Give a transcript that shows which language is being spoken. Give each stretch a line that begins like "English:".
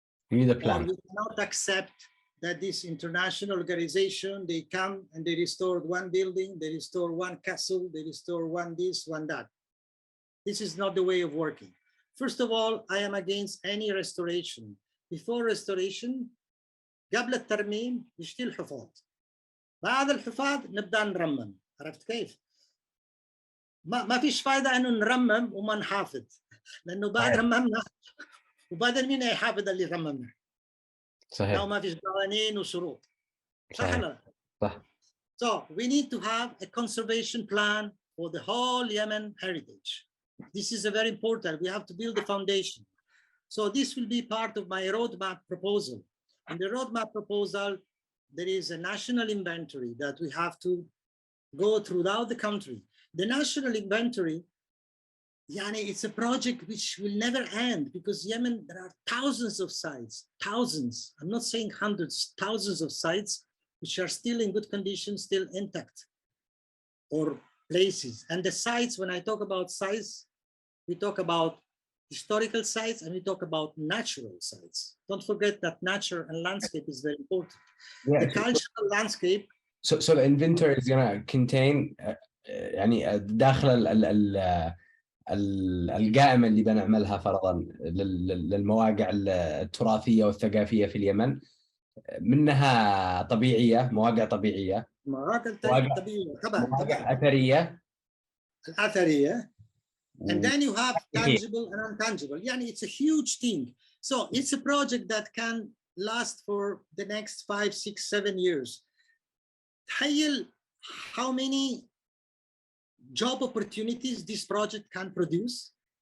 English: We need a plan. Or we cannot accept that this international organization, they come and they restore one building, they restore one castle, they restore one this, one that. This is not the way of working. First of all, I am against any restoration. Before restoration,
Arabic: قبل الترميم يشتي الحفاظ. بعد الحفاظ نبدأ نرمم. عرفت كيف؟ ما فيش فايدة إنه نرمم وما نحافظ، لأنه بعد رممنا وبعدين مين هيحافظ اللي رممنا؟ صحيح. لو ما فيش قوانين وشروط. صحيح. صح.
English: So we need to have a conservation plan for the whole Yemen heritage. This is a very important. We have to build the foundation. So this will be part of my roadmap proposal. In the roadmap proposal, there is a national inventory that we have to go throughout the country. The national inventory, it's a project which will never end, because Yemen, there are thousands of sites, thousands. I'm not saying hundreds, thousands of sites which are still in good condition, still intact, or places. And the sites, when I talk about sites, we talk about historical sites and we talk about natural sites. Don't forget that nature and landscape is very important. Yeah, the cultural landscape. So the inventory is going to contain
Arabic: داخل القائمة اللي بنعملها فرضا للمواقع التراثية والثقافية في اليمن، منها طبيعية، مواقع طبيعية، مواقع أثرية،
English: and then you have tangible and intangible. It's a huge thing. So it's a project that can last for the next 5, 6, 7 years.
Arabic: تخيل
English: how many job opportunities this project can produce.